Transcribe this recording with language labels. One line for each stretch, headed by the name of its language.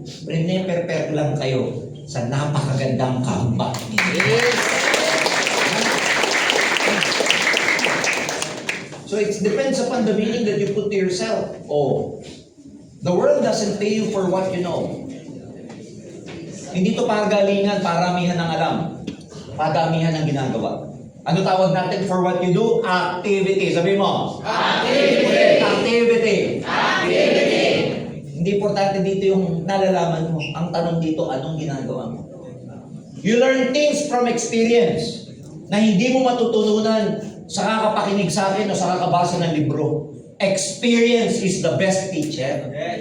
Filipino: Prepare lang kayo sa napakagandang comeback niyo.
English: So it depends upon the meaning that you put to yourself. Oh, the world doesn't pay you for what you know.
Filipino: Hindi to pagalingan, paramihan ng alam. Padamihan ng ginagawa. Ano tawag natin
English: for what you do?
Filipino: Activity. Sabi mo?
English: Activity. Activity. Activity.
Filipino: Hindi importante dito yung nalalaman mo. Ang tanong dito, anong ginagawa mo?
English: You learn things from experience
Filipino: na hindi mo matututunan sa kakapakinig sa akin o sa kakabasa ng libro.
English: Experience is the best teacher.